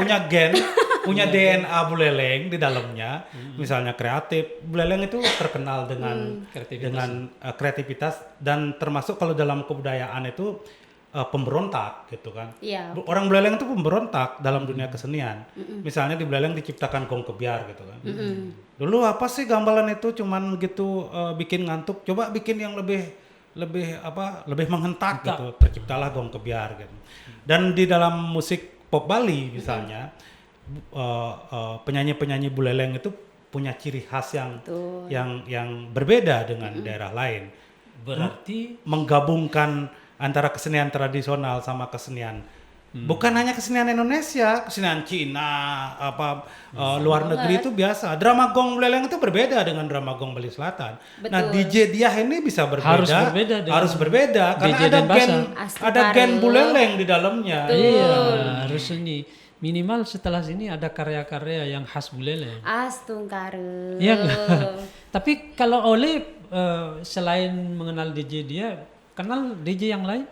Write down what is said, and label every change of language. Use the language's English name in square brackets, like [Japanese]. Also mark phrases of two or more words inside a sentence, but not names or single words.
[Indonesian] punya gen, punya DNA Buleleng di dalamnya. Misalnya kreatif. Buleleng itu terkenal dengan kreativitas dan termasuk kalau dalam kebudayaan itu pemberontak gitu kan. Iya. Orang Buleleng itu pemberontak dalam dunia kesenian. Misalnya di Buleleng diciptakan gong kebiar gitu kan. Dulu apa sih gamelan itu cuman gitu bikin ngantuk. Coba bikin yang lebih menghentak gitu. Terciptalah gong kebiar gitu. Dan di dalam musik pop Bali misalnya penyanyi-penyanyi Buleleng itu punya ciri khas yang berbeda dengan daerah lain. Berarti Menggabungkan antara kesenian tradisional sama kesenian bukan hanya kesenian Indonesia, kesenian Cina, luar negeri itu biasa. Drama gong Buleleng itu berbeda dengan drama gong Bali Selatan. Betul. Nah, DJ Diah ini bisa berbeda. Harus berbeda karena DJ ada gen Buleleng di dalamnya. iya harus ini minimal setelah sini ada karya-karya yang khas Buleleng. Astungkare. Iya. Tapi kalau Oleh selain mengenal DJ dia, kenal DJ yang lain?